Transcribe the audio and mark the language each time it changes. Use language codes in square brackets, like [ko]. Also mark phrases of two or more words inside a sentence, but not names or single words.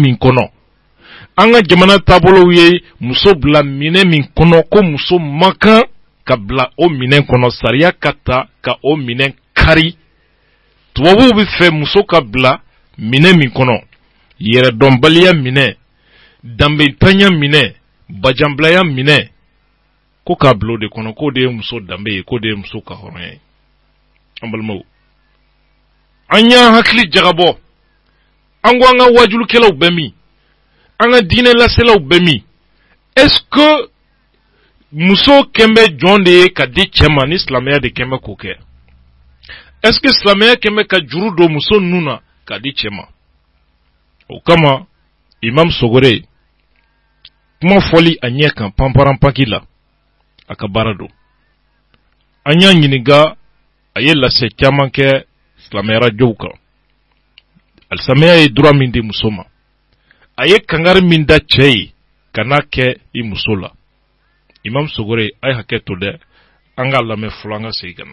[bm] min kɔnɔ an ka jamana taabolow ye muso bila minɛ min kɔnɔ ko muso man kan ka bila o minɛ kɔnɔ sariya ka ta ka o minɛ kari tubabuw bɛ fɛ muso ka bila minɛ min kɔnɔ yɛrɛdɔnbaliya minɛ danbetanya minɛ bajanbilaya minɛ ko k'a bila o de kɔnɔ k'o de ye muso danbe ye k'o de ye muso ka hɔrɔnya ye an balimaw an y'an hakili jagabɔ an ko an ka wajulukɛlaw bɛ min an ka diinɛ laselaw bɛ min [fr] est-ce que [bm] muso kɛn bɛ jɔn de ye ka di cɛ ma ni silamɛya de kɛn bɛ k'o kɛ [fr] est-ce que [bm] silamɛya kɛn bɛ ka juru don muso ninnu na ka di cɛ ma o kama imam Sogore kuma fɔli a ɲɛ kan panparanpaki la a ka baara don an y'a ɲininka a ye lase caman kɛ silamɛya radiyow kan alisamɛya ye droit min di muso ma a ye kangari min da cɛ ye ka n'a kɛ i muso la imam Sogore a ye hakɛ to dɛ an k'a lamɛn fɔlɔ an ka segin ka na